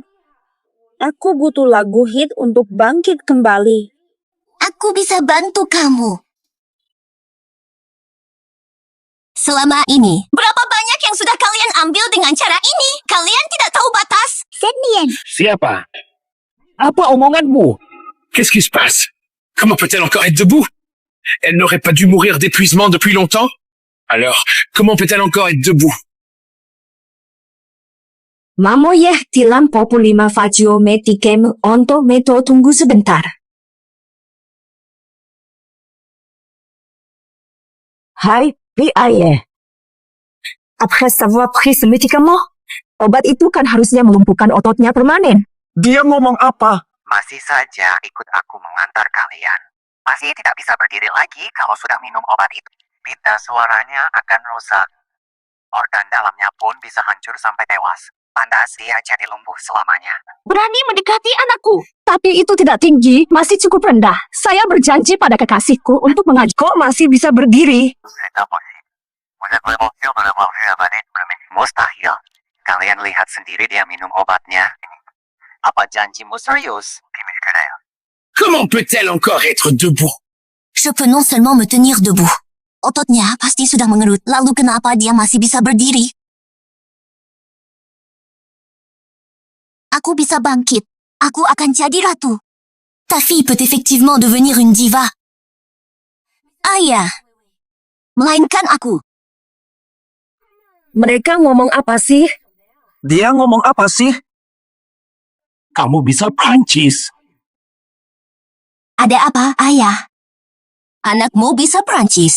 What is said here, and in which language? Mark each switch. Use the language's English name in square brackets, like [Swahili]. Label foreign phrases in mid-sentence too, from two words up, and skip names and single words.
[Indonesian] Aku butuh lagu hit untuk bangkit kembali. Aku bisa bantu kamu. Selama ini, berapa banyak yang sudah kalian ambil dengan cara ini? Kalian tidak tahu batas. Shenyan. Siapa? Apa omonganmu? [French] Qu'est-ce qui se passe? Comment peut-elle encore être debout? Elle n'aurait pas dû mourir d'épuisement depuis longtemps? Alors, comment peut-elle encore être debout? Mamoyeh tilam populima fagio metikem onto meto [Indonesian] tunggu sebentar. Hai, P.I.E. [French] Après avoir pris ce médicament, [Indonesian] obat itu kan harusnya melumpuhkan ototnya permanen. Dia ngomong apa? Masih saja ikut aku mengantar kalian. Masih tidak bisa berdiri lagi kalau sudah minum obat itu. Pita suaranya akan rusak. Organ dalamnya pun bisa hancur sampai tewas. Pantas dia jadi lumpuh selamanya. Berani mendekati anakku. Tapi itu tidak tinggi, masih cukup rendah. Saya berjanji pada kekasihku untuk mengajak. Kok masih bisa berdiri? Mustahil. Kalian lihat sendiri dia minum obatnya. Apa janjimu serius? [French] Comment peut-elle encore être debout? Je peux non seulement me tenir debout. [Indonesian] Ototnya pasti sudah mengerut. Lalu kenapa dia masih bisa berdiri? Aku bisa bangkit. Aku akan jadi ratu. [French] Ta fille peut effectivement devenir une diva. [Indonesian] Ayah. Melainkan aku. Mereka ngomong apa sih? Dia ngomong apa sih? Kamu bisa Prancis. Ada apa, ayah? Anakmu bisa Prancis.